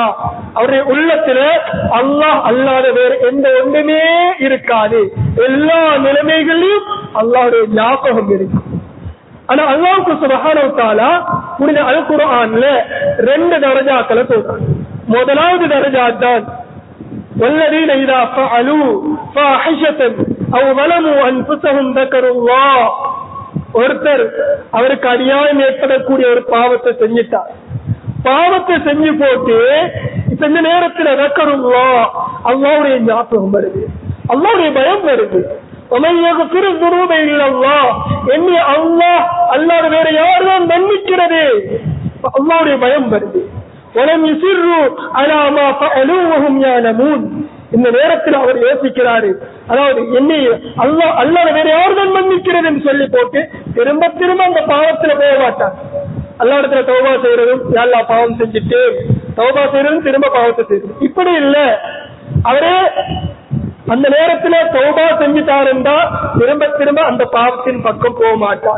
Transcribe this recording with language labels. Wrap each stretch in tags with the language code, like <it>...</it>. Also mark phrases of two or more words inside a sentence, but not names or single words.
<ta>அவருடைய உள்ளத்துல அல்லாஹ் அல்லாத வேறு எந்த ஒன்றுமே இருக்காது, எல்லா நிலைமைகளிலும் அல்லாஹ்வுடைய ஞாபகம் இருக்கும். ஆனா அல்லாஹ்வுக்கு</ta> <ar>سبحانه وتعالى</ar> <ta>புனித அல் குர்ஆன்ல 2 தரஜாக்களை சொல்றாங்க. முதலாவது தரஜா தான்</ta> <ar>والذين إذا فعلوا فاحشة أو ظلموا أنفسهم ذكروا الله.</ar> <ta>ஒருத்தர் அவருக்கு அநியாயம் ஏற்படக்கூடிய ஒரு பாவத்தை செஞ்சிட்டார், பாவத்தை செஞ்சு போட்டு இப்ப இந்த நேரத்தில் ذكروا அல்லாஹ்வுடைய ஞாபகம் வருது, அல்லாஹ்வுடைய பயம் வருது.</ta> <ar>ومن يغفر الذنوب إلا الله.</ar> <ta>என்னை அல்லாஹ் அல்லாஹ் வேற யார்தான் மன்னிக்கிறது, அல்லாஹ்வுடைய பயம் வருது.</ta> <ar>وَلَمْ يُصِرُّوا عَلَى مَا فَعَلُوا وَهُمْ يَعْلَمُونَ.</ar> <ta>இந்த நேரத்தில் அவர் யோசிக்கிறாரு, அதாவது என்னை அல்லாஹ் வேற யார்தான் மன்னிக்கிறது என்று சொல்லி போட்டு திரும்ப திரும்ப அந்த பாவத்துல போக மாட்டார். அல்லாஹ் இடத்துல தௌபா செய்யறதும்,</ta> <ar>يا الله</ar> <ta>பாவம் செஞ்சுட்டு தௌபா செய்யறதும் திரும்ப பாவத்தை செய்யறது, இப்படி இல்ல. அவரே அந்த நேரத்துல தௌபா செஞ்சுட்டாருந்தா திரும்ப திரும்ப அந்த பாவத்தின் பக்கம் போக மாட்டார்.</ta>